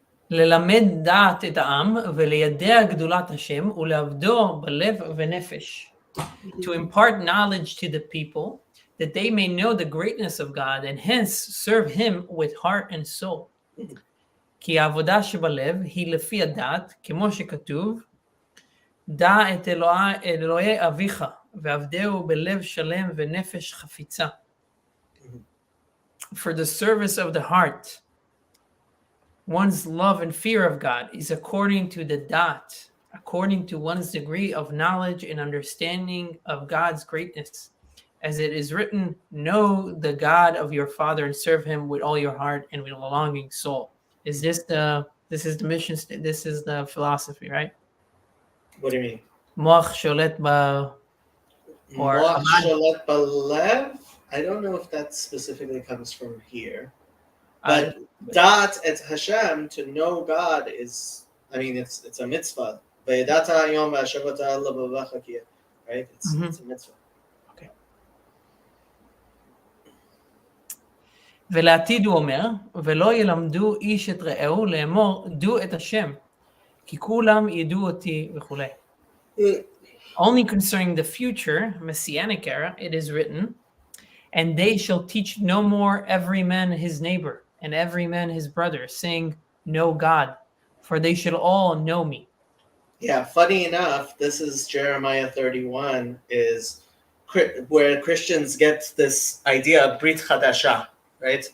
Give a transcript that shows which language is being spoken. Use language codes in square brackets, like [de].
[he] ללמד דעת את העם ולידע גדולת השם ולעבדו בלב ונפש. [en] To impart knowledge to the people, that they may know the greatness of God and hence serve him with heart and soul. [he] כי העבודה שבלב היא לפי הדעת, כמו שכתוב, דע את אלוהי אביך ועבדהו בלב שלם ונפש חפיצה. [en] For the service of the heart, one's love and fear of God is according to the da'at, according to one's degree of knowledge and understanding of God's greatness. As it is written, know the God of your father and serve him with all your heart and with a longing soul. This is the mission, this is the philosophy, right? What do you mean? [he] Moach sholet ba, or Moach sholet balev? [en] I don't know if that specifically comes from here. But [he] da'at et Hashem, [en] to know God, is, it's a mitzvah. Right? It's a mitzvah. Okay. [he] ולעתיד הוא אומר, ולא ילמדו איש את רעהו לאמור, דעו את השם, כי כולם ידעו אותי וכו'. [en] Only concerning the future, Messianic era, it is written, and they shall teach no more every man his neighbor, and every man his brother, saying, know God, for they shall all know me. Yeah, funny enough, this is Jeremiah 31, is where Christians get this idea of Brit Chadasha, right?